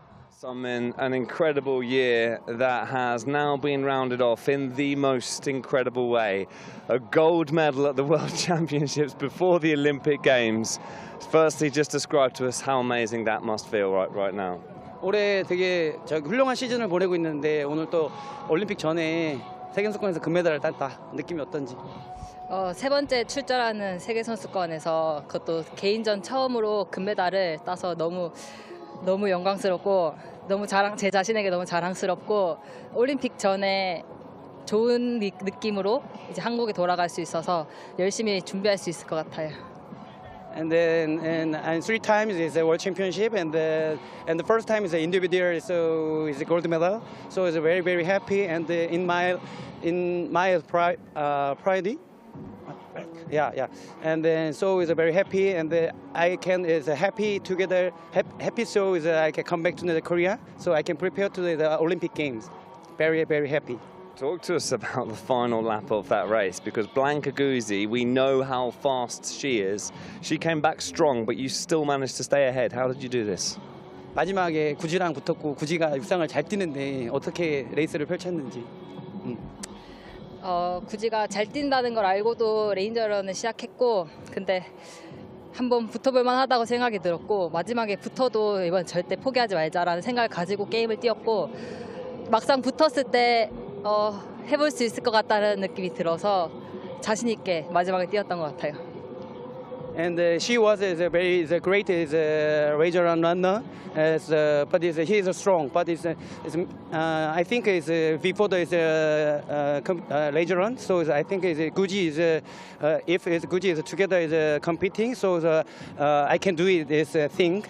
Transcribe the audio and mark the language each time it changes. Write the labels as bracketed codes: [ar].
[en] Sungmin, an incredible year that has now been rounded off in the most incredible way. A gold medal at the World Championships before the Olympic Games. Firstly, just describe to us how amazing that must feel right now. [ko] 올해 되게 훌륭한 시즌을 보내고 있는데 오늘 또 올림픽 전에 세계선수권에서 금메달을 땄다. 느낌이 어떤지? 세 번째 출전하는 세계선수권에서 그것도 개인전 처음으로 금메달을 따서 너무 영광스럽고 제 자신에게 너무 자랑스럽고 올림픽 전에 좋은 느낌으로 이제 한국에 돌아갈 수 있어서 열심히 준비할 수 있을 것 같아요. [en] And then and 3 times is a world championship, and the first time is an individual, so it's a gold medal. So it's very, very happy, and in my pride, yeah. And then so is very happy, and I can is happy together. Happy so is I can come back to Korea, so I can prepare to the Olympic Games. Very, very happy. Talk to us about the final lap of that race, because Blanka Guzi, we know how fast she is. She came back strong, but you still managed to stay ahead. How did you do this? [ko] 마지막에 구지랑 붙었고 구지가 육상을 잘 뛰는데 어떻게 레이스를 펼쳤는지. 구지가 잘 뛴다는 걸 알고도 레인저런을 시작했고 근데 한번 붙어볼만 하다고 생각이 들었고 마지막에 붙어도 이번 절대 포기하지 말자라는 생각을 가지고 게임을 뛰었고 막상 붙었을 때 해볼 수 있을 것 같다는 느낌이 들어서 자신 있게 마지막에 뛰었던 것 같아요. [en] And she was a great rager runner, but he is strong. But I think before the rager run, so I think Guji is if Guji is together is competing, so I can do it this thing.